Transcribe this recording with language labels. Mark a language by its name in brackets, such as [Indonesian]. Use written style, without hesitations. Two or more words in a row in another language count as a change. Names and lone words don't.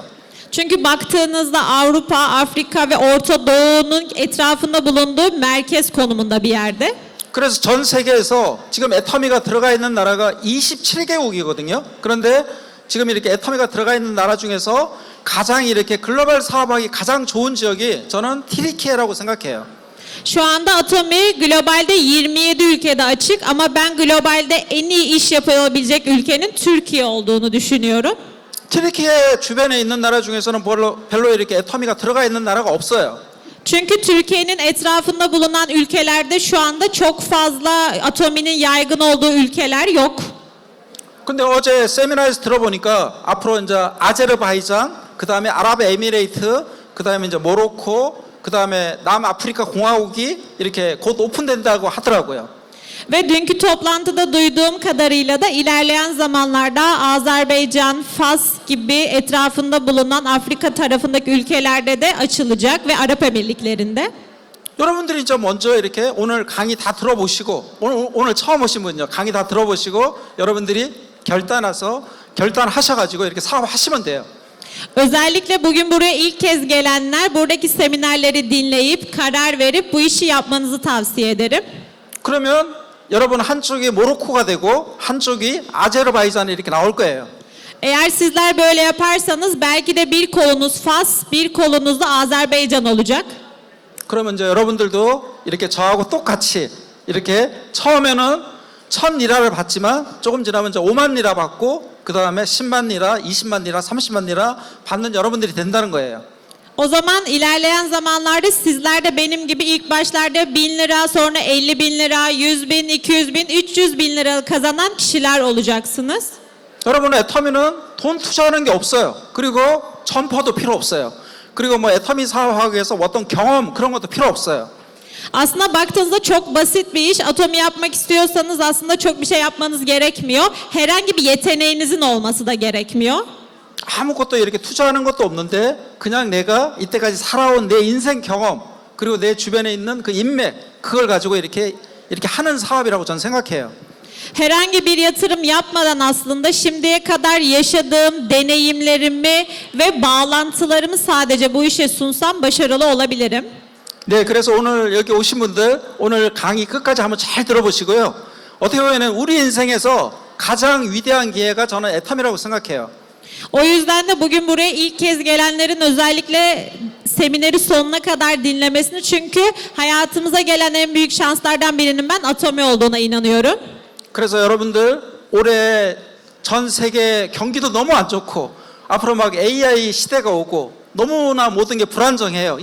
[Turkish] Çünkü baktığınızda Avrupa, Afrika ve Orta Doğu'nun etrafında bulunduğu merkez konumunda bir yerde. [Korean] 그래서 전 세계에서 지금 애터미가 들어가 있는 나라가 27개국이거든요. 그런데 지금 이렇게 애터미가 들어가 있는 나라 중에서 가장 이렇게 글로벌 사업하기 가장 좋은 지역이 저는 튀르키예라고 생각해요. [Turkish] Şu anda Atomi globalde 27 ülkede açık ama ben globalde en iyi iş yapılabilecek ülkenin Türkiye olduğunu düşünüyorum. [Korean] 튀르키예 주변에 있는 나라 중에서는 별로 이렇게 애터미가 들어가 있는 나라가 없어요. [Turkish] Çünkü Türkiye'nin etrafında bulunan ülkelerde şu anda çok fazla Atomi'nin yaygın olduğu ülkeler yok. [Korean] 근데 어제 세미나에서 들어보니까 앞으로 이제 아제르바이잔, 그다음에 아랍에미레이트, 그다음에 이제 모로코, 그다음에 남아프리카 공화국이 이렇게 곧 오픈된다고 하더라고요. [Turkish] Ve dünkü toplantıda duyduğum kadarıyla da ilerleyen zamanlarda Azerbaycan, Fas gibi etrafında bulunan Afrika tarafındaki ülkelerde de açılacak ve Arap Emirlikleri'nde. [Korean] 여러분들이 이제 먼저 이렇게 오늘 강의 다 들어보시고 오늘 처음 오신 분요 강의 다 들어보시고 여러분들이 결단하셔가지고 이렇게 사업하시면 돼요. [Turkish] Özellikle bugün buraya ilk kez gelenler buradaki seminerleri dinleyip karar verip bu işi yapmanızı tavsiye ederim. [Korean] 그러면 여러분 한쪽이 모로코가 되고 한쪽이 아제르바이잔이 이렇게 나올 거예요. [Turkish] Eğer sizler böyle yaparsanız belki de bir kolunuz Fas, bir kolunuz da Azerbaycan olacak. [Korean] 그러면 이제 여러분들도 이렇게 저하고 똑같이 이렇게 처음에는 1000리라를 받지만 조금 지나면 이제 5만 리라 받고 그 다음에 10만 리라, 20만 리라, 30만 리라 받는 여러분들이 된다는 거예요. [Turkish] O zaman ilerleyen zamanlarda sizler de benim gibi ilk başlarda 1000 lira, sonra 50 bin lira, 100 bin, 200 bin, 300 bin lira kazanan kişiler olacaksınız. [Korean] 여러분 애터미는 돈 투자하는 게 없어요. 그리고 점퍼도 필요 없어요. 그리고 뭐 애터미 사업하기 위해서 어떤 경험 그런 것도 필요 없어요. [Turkish] Aslında baktığınızda çok basit bir iş. Atomi yapmak istiyorsanız aslında çok bir şey yapmanız gerekmiyor. Herhangi bir yeteneğinizin olması da gerekmiyor. [Korean] 아무것도 이렇게 투자하는 것도 없는데 그냥 내가 이때까지 살아온 내 인생 경험 그리고 내 주변에 있는 그 인맥 그걸 가지고 이렇게 하는 사업이라고 저는 생각해요. [Turkish] Herhangi bir yatırım yapmadan aslında şimdiye kadar yaşadığım deneyimlerimi ve bağlantılarımı sadece bu işe sunsam başarılı olabilirim. [Korean] 네, 그래서 오늘 여기 오신 분들 오늘 강의 끝까지 한번 잘 들어보시고요. 어떻게 보면 우리 인생에서 가장 위대한 기회가 저는 애터미라고 생각해요. [Turkish] O yüzden de bugün buraya ilk kez gelenlerin özellikle semineri sonuna kadar dinlemesini, çünkü hayatımıza gelen en büyük şanslardan birinin ben Atomi olduğuna inanıyorum. [Korean] 그래서 여러분들 올해 전 세계 경기도 너무 안 좋고 앞으로 막 AI 시대가 오고 너무나 모든 게 불안정해요.